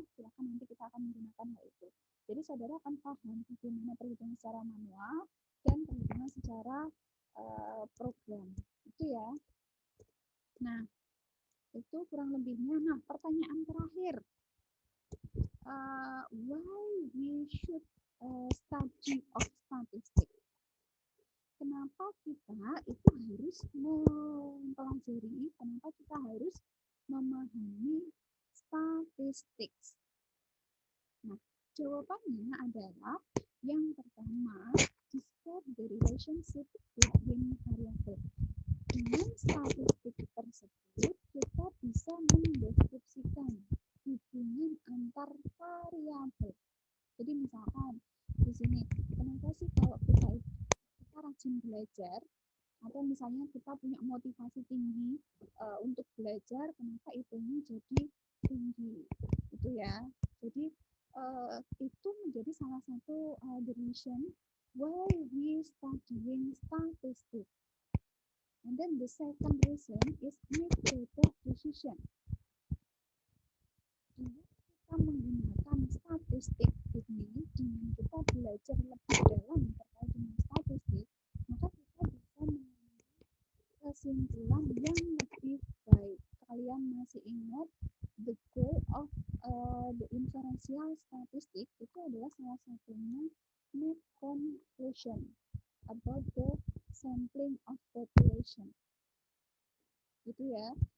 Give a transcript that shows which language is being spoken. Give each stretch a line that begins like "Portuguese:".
Indonesian: Silakan nanti kita akan menggunakan hal itu. Jadi saudara akan paham bagaimana perhitungan secara manual dan perhitungan secara program. Itu ya. Nah, itu kurang lebihnya. Nah, pertanyaan terakhir.
English: Why we should study of statistics?
Indonesian: Kenapa kita itu harus mempelajari, kenapa kita harus memahami statistik? Nah, jawabannya adalah yang pertama,
English: describe the relationship between variables.
Indonesian: Dengan statistik tersebut, kita bisa mendeskripsikan hubungan antar variabel. Jadi misalkan di sini, kenapa sih kalau kita rajin belajar, atau misalnya kita punya motivasi tinggi untuk belajar, kenapa itunya jadi tinggi, gitu ya. Jadi itu menjadi salah satu
English: the reason why we studying statistics. And then the second reason is make better decision.
Indonesian: Jika kita menggunakan statistik ini, dengan kita belajar lebih dalam terkait dengan statistik, maka kita bisa mengambil kesimpulan yang lebih baik. Kalian masih ingat
English: the goal of the inferential statistic
Indonesian: itu adalah salah satunya
English: make conclusion about the sampling of population.
Indonesian: Gitu ya.